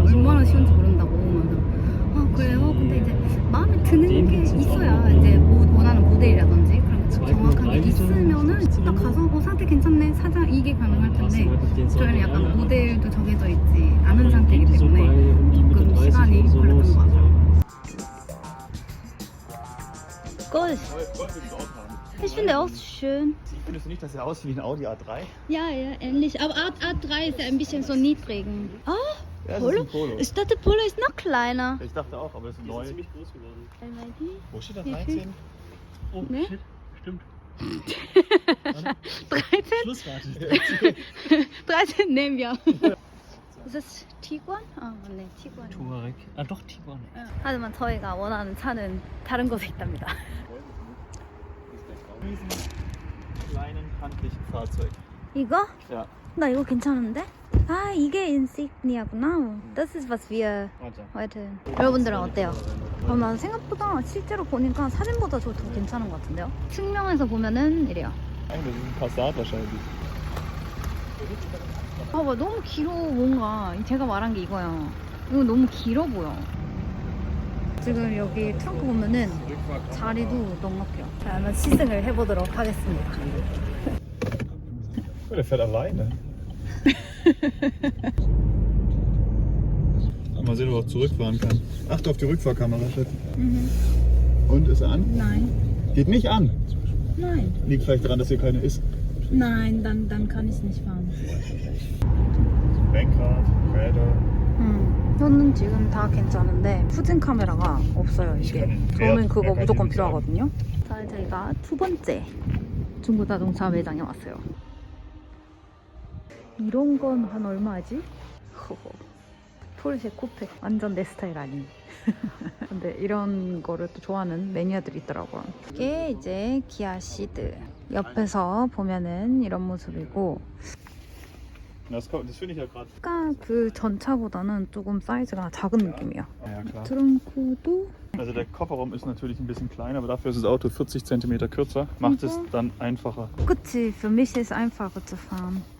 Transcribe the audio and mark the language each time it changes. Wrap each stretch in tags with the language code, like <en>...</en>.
<ko>얼마나 쉬운지 모른다고. 아 그래요? 근데 이제 마음에 드는 게 있어야 이제 원하는 모델이라든지 그런 게 정확한 게 있으면은 딱 가서 사도 괜찮네 사자 이게 가능할 텐데 저희는 약간 모델도 정해져 있지 않은 상태이기 때문에 조금 시간이 걸렸던 것 같아요.</ko> <de>Golf. Ich finde auch schön. Findest du nicht, dass er aussieht wie ein Audi A3? Ja, ja, ähnlich. Aber A3 ist ja ein bisschen so niedrig. Oh, Ja, Polo? das ist ein Polo. Ich dachte, Polo ist noch kleiner. Ich dachte auch, aber es ist neu. ziemlich groß geworden. MID? Wo steht das? Wie 13? Oh, Ne? shit. Stimmt. 13? Schlussrate. 13 nehmen wir. Ist das Tiguan?</de> <ko>아, 맞네.</ko> <de>Tiguan. Touareg. Ah, doch, Tiguan.</de> <ko>하지만 저희가 원하는 차는 다른 곳에 있답니다.</ko> <de>Diesen kleinen handlichen Fahrzeug.</de> <ko>이거?</ko> <de>Ja.</de> <ko>나 이거 괜찮은데? 아, 이게 인시그니아구나.</ko> <de>Das ist was wir Warte. heute.</de> <ko>여러분들은 어때요? 나 생각보다 실제로 보니까 사진보다 저 더 괜찮은 것 같은데요? 측면에서 보면은 이래요.</ko> <de>Nein, das ist ein Passat wahrscheinlich.</de> <ko>봐봐, 너무 길어 뭔가. 제가 말한 게 이거야. 이거 너무 길어 보여. 지금 여기 트렁크 보면은 자리도 넉넉해요. 자, 한번 시승을 해보도록 하겠습니다.</ko> <de>Oh, der fährt alleine. Mal sehen, ob er auch zurückfahren kann. Achte auf die Rückfahrkamera, Chef. Und, ist er an? Nein, Geht nicht an. nein, Liegt vielleicht daran, dass hier keine ist. nein, dann kann ich nicht fahren. Lenkrad, Räder.</de> <ko>저는 지금 다 괜찮은데 후진 카메라가 없어요 이게. 저는 그거 무조건 필요하거든요. 자, 저희가 두 번째 중고 자동차 매장에 왔어요. 이런 건 한 얼마지? 허허. 포르쉐 코페 완전 내 스타일 아닌. 근데 이런 거를 또 좋아하는 매니아들이 있더라고요. 이게 이제 기아 시드. 옆에서 보면은 이런 모습이고</ko> <de>Das finde ich ja gerade.</de> <ko>아까 그 전차보다는 조금 사이즈가 작은 느낌이에요.</ko> <de>Ja, klar.</de> <ko>트렁크도</ko> <de>Also der Kofferraum ist natürlich ein bisschen kleiner, aber dafür ist das Auto 40 cm kürzer. Macht es dann einfacher.</de> <ko>그치,</ko> <de>für mich ist einfacher zu fahren.</de>